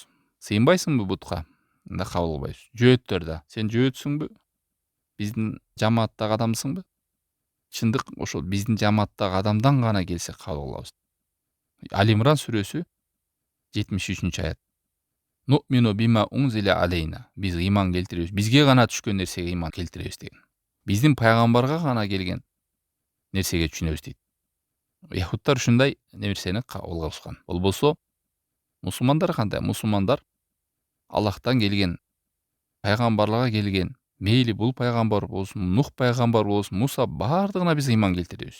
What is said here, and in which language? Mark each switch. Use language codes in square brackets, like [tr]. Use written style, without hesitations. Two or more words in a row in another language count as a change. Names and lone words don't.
[ky] Сыйынбайсыңбы бутка? Анда кабыл кылбайбыз. Жөөттөр да. Сен жөөтсүңбү? Биздин жамааттагы адамсыңбы? Чындык ошол биздин жамааттагы адамдан гана келсе кабыл кылабыз. Алимран сүрөсү 73-аят. [ar] نؤمن بما أنزل علينا. [ky] Биз ыйман келтиребиз. Бизге гана түшкөн нерсеге ыйман келтиребиз деген. Биздин пайгамбарга гана келген нерсеге түшүнөбүз дейт. Яһудтар ушундай нерсени кабыл кылышкан. Болбосо мусулмандар кандай? Мусулмандар Аллахтан келген, пайгамбарларга келген, мейли бул пайгамбар болсун, Нух пайгамбар болсун, Муса, баардыгына биз ыйман келтиребиз.